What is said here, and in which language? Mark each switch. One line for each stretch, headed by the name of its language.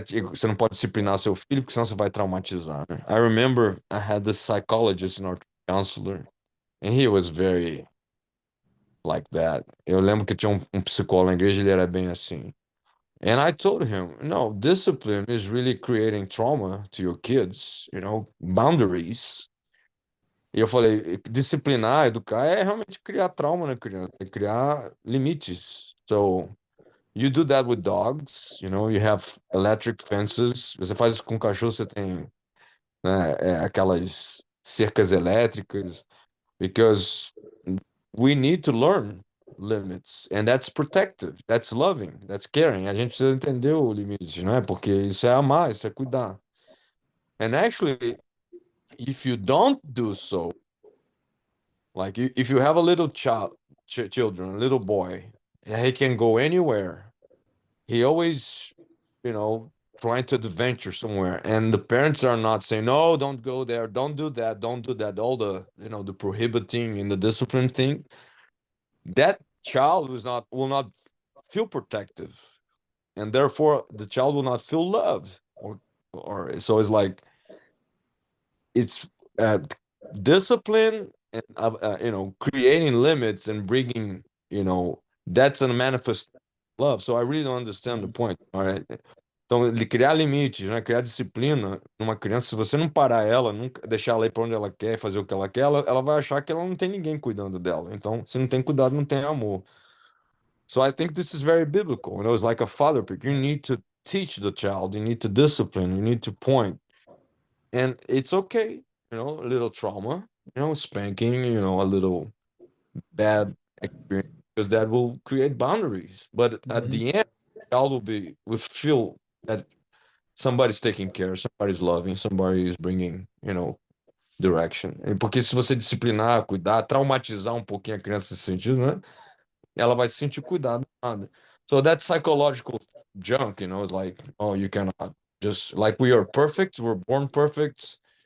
Portuguese: Você não pode disciplinar seu filho, porque senão você vai traumatizar, né?
English: I remember I had this psychologist in our counselor, and he was very like that.
Portuguese: Eu lembro que tinha um psicólogo na igreja, ele era bem assim.
English: And I told him, no, discipline is really creating trauma to your kids, boundaries.
Portuguese: E eu falei, disciplinar, educar é realmente criar trauma na criança, é criar limites.
English: So, you do that with dogs, you have electric fences.
Portuguese: Você faz isso com cachorro, você tem, né, aquelas cercas elétricas,
English: because we need to learn limits, and that's protective, that's loving, that's caring.
Portuguese: A gente precisa entender o limite, não é? Porque isso é amar, isso é cuidar.
English: And actually, if you don't do so, like if you have a little child, children, a little boy, he can go anywhere. He always, trying to adventure somewhere, and the parents are not saying, no, don't go there, don't do that, don't do that, all the, the prohibiting and the discipline thing. That child will not feel protective, and therefore the child will not feel loved, or so it's like it's discipline and creating limits and bringing, that's a manifest love. So I really don't understand the point. All right.
Portuguese: Então, ele criar limites, né? Criar disciplina numa criança, se você não parar ela, nunca deixar ela ir para onde ela quer, fazer o que ela quer, ela vai achar que ela não tem ninguém cuidando dela. Então, se não tem cuidado, não tem amor.
English: So I think this is very biblical. It's like a father figure. You need to teach the child, you need to discipline, you need to point. And it's okay, a little trauma, spanking, a little bad experience, because that will create boundaries. But at the end, the child will feel that somebody's taking care, somebody's loving, somebody is bringing, direction.
Portuguese: Porque se você disciplinar, cuidar, traumatizar um pouquinho a criança nesse sentido, né? Ela vai se sentir cuidada.
English: So that psychological junk, is like, oh, you cannot just, like, we are perfect, we're born perfect.